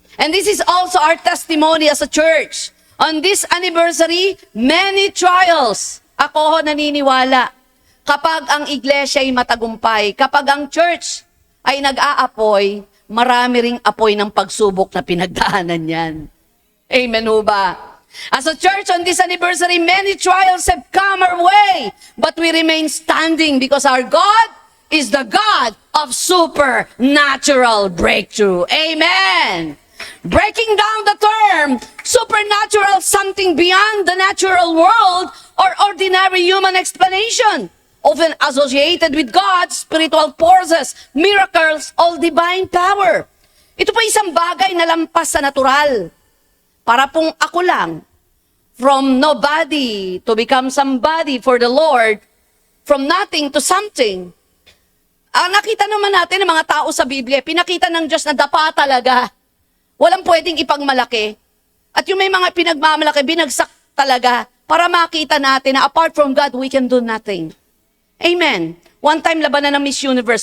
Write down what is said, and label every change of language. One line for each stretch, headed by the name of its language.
English: And this is also our testimony as a church. On this anniversary, many trials.
Filipino: Ako ho naniniwala. Kapag ang iglesia ay matagumpay, kapag ang church ay nag-aapoy, marami ring apoy ng pagsubok na pinagdaanan yan. Amen ho ba?
English: As a church on this anniversary, many trials have come our way, but we remain standing because our God is the God of supernatural breakthrough. Amen! Breaking down the term, supernatural, something beyond the natural world or ordinary human explanation, often associated with God, spiritual forces, miracles, all divine power.
Filipino: Ito po isang bagay na lampas sa natural. Para pong ako lang,
English: from nobody to become somebody for the Lord, from nothing to something.
Filipino: Ang nakita naman natin ng mga tao sa Biblia, pinakita ng Diyos na dapa talaga. Walang pwedeng ipagmalaki. At yung may mga pinagmamalaki, binagsak talaga para makita natin na
English: apart from God, we can do nothing.
Filipino: Amen. One time, labanan ng Miss Universe.